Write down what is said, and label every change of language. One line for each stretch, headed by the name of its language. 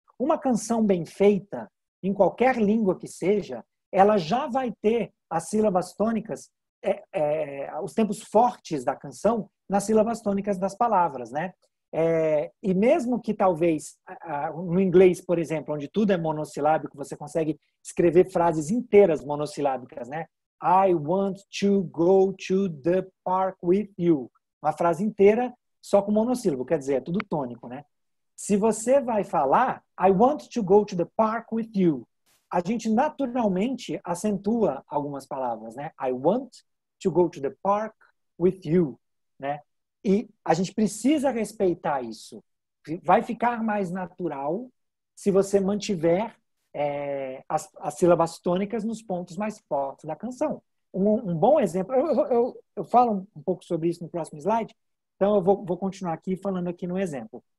Portuguese: Uma canção bem feita, em qualquer língua que seja, ela já vai ter as sílabas tônicas, os tempos fortes da canção nas sílabas tônicas das palavras, né? E mesmo que talvez no inglês, por exemplo, onde tudo é monossilábico, você consegue escrever frases inteiras monossilábicas, né?
English: I want to go to the park with you.
Portuguese: Uma frase inteira só com monossílabo, quer dizer, é tudo tônico, né? Se você vai falar
English: I want to go to the park with you,
Portuguese: a gente naturalmente acentua algumas palavras, né?
English: I want to go to the park with you, né?
Portuguese: E a gente precisa respeitar isso. Vai ficar mais natural se você mantiver as sílabas tônicas nos pontos mais fortes da canção. Um bom exemplo, eu falo um pouco sobre isso no próximo slide, então eu vou continuar aqui falando aqui no exemplo.